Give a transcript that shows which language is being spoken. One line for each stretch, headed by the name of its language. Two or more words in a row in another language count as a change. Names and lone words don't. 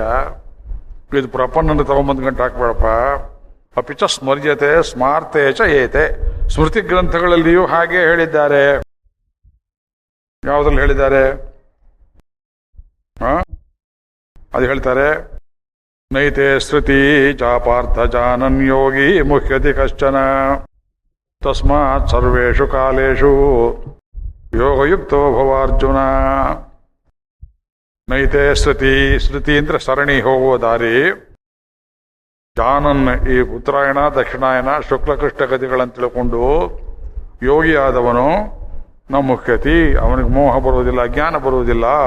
Kannada: ಇದು ಪ್ರಪನ್ನ ತಗೊಂಬಂದು ಗಂಟು ಹಾಕ್ಬೇಡಪ್ಪ.
Sanskrit: ಅಪಿಚ ಸ್ಮರ್ಯತೆ ಸ್ಮಾರ್ತೆ ಚ ಏತೆ.
Kannada: ಸ್ಮೃತಿ ಗ್ರಂಥಗಳಲ್ಲಿಯೂ ಹಾಗೆ ಹೇಳಿದ್ದಾರೆ. ಯಾವುದ್ರಲ್ಲಿ ಹೇಳಿದ್ದಾರೆ? ಅದು ಹೇಳ್ತಾರೆ,
Sanskrit: ನೈತೆ ಶ್ರುತಿ ಚಾಪಾರ್ಥ ಜಾನನ್ ಯೋಗಿ ಮುಹ್ಯತಿ ಕಶ್ಚನ ತಸ್ಮಾತ್ ಸರ್ವೇಷು ಕಾಲೇಷು ಯೋಗಯುಕ್ತೋ ಭವಾರ್ಜುನ. ನೈತೆ ಶ್ರುತಿ,
Kannada: ಶ್ರುತಿ ಅಂದ್ರೆ ಸರಣಿ ಹೋಗುವ ದಾರಿ. ಜಾನನ್, ಈ ಉತ್ತರಾಯಣ ದಕ್ಷಿಣಾಯನ ಶುಕ್ಲಕೃಷ್ಣ ಗತಿಗಳನ್ನು ತಿಳ್ಕೊಂಡು ಯೋಗಿಯಾದವನು
Sanskrit: ನ ಮುಖ್ಯತಿ,
Kannada: ಅವನಿಗೆ ಮೋಹ ಬರುವುದಿಲ್ಲ, ಅಜ್ಞಾನ ಬರುವುದಿಲ್ಲ.